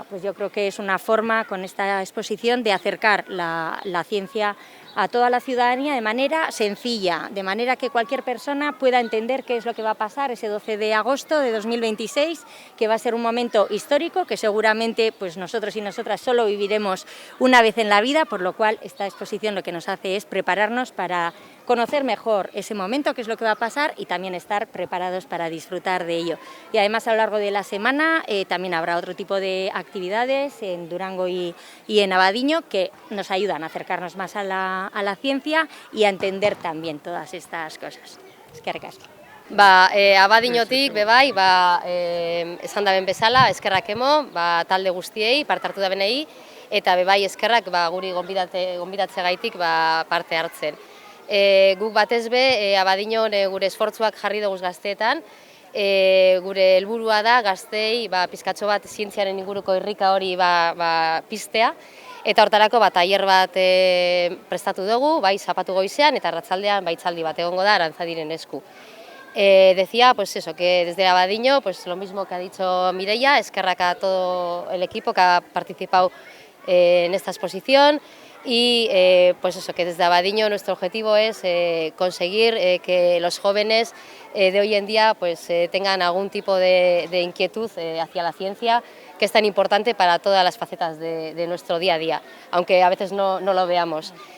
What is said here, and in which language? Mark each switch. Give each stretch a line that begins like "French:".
Spanish: yo creo que es una forma con esta exposición de acercar la ciencia a toda la ciudadanía de manera sencilla, de manera que cualquier persona pueda entender qué es lo que va a pasar ese 12 de agosto de 2026, que va a ser un momento histórico que seguramente nosotros y nosotras solo viviremos una vez en la vida, por lo cual esta exposición lo que nos hace es prepararnos para conocer mejor ese momento, qué es lo que va a pasar, y también estar preparados para disfrutar de ello. Y además, a lo largo de la semana también habrá otro tipo de actividades en Durango y en Abadiño que nos ayudan a acercarnos más a la ciencia y a entender también todas estas cosas.
Basque: Eskerrik asko. Abadiñotik bebai, esan daben bezala, eskerrak emo, talde guztiei, parte hartu dabenei, eta bebai eskerrak guri gonbidatze gaitik parte hartzen. Guk batez Abadiñon gure esfortzuak jarri dugu gazteetan, gure helburua da gaztei pizkatxo bat zientziaren inguruko irrika hori piztea, eta hortarako tailer bat prestatu dugu, zapatu goizean, eta arratsaldean hitzaldi bat egongo da Arantzadiren esku.
Spanish: Decía que desde Abadiño, lo mismo que ha dicho Mireia, eskerrak a todo el equipo que ha participado en esta exposición, y que desde Abadiño nuestro objetivo es conseguir que los jóvenes de hoy en día tengan algún tipo de inquietud hacia la ciencia, que es tan importante para todas las facetas de nuestro día a día, aunque a veces no lo veamos.